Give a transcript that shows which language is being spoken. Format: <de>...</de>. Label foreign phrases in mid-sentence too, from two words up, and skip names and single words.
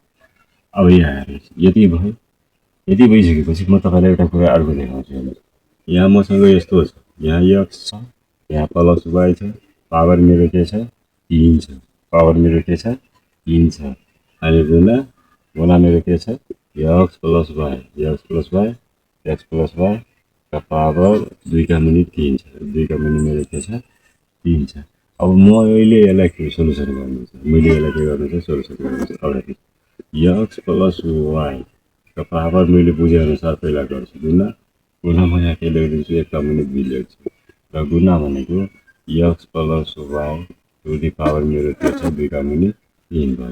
<ne>अब यहाँ हेर्नुहोस् यति भयो। यति भइसकेपछि म तपाईँलाई एउटा कुरा अर्को देखाउँछु। हेर्नुहोस् यहाँ मसँग यस्तो छ, यहाँ एक्स छ, यहाँ</ne> <en>plus y</en> <ne>छ, पावर मेरो के छ 3 छ, पावर मेरो के छ 3 छ अनि गुना मेरो के छ</ne> <en>x plus y</en> <ne>का पावर 2 का मुनि 3 छ, 2 का मुनि मेरो के छ 3 छ। अब म अहिले यसलाई सोल्युसन गर्नु छ, मैले यसलाई के गर्नु छ सोल्युसन गर्नु छ। अब</ne> <en>x plus y</en> <ne>का पावर मैले बुझेअनुसार पहिला गर्छु गुना म यहाँ के लेखिदिन्छु 1 का मुनि 2 लेख्छु र गुना भनेको</ne> <en>x plus y to the power</en> <ne>मेरो के छ 2 का मुनि 3 भयो।</ne>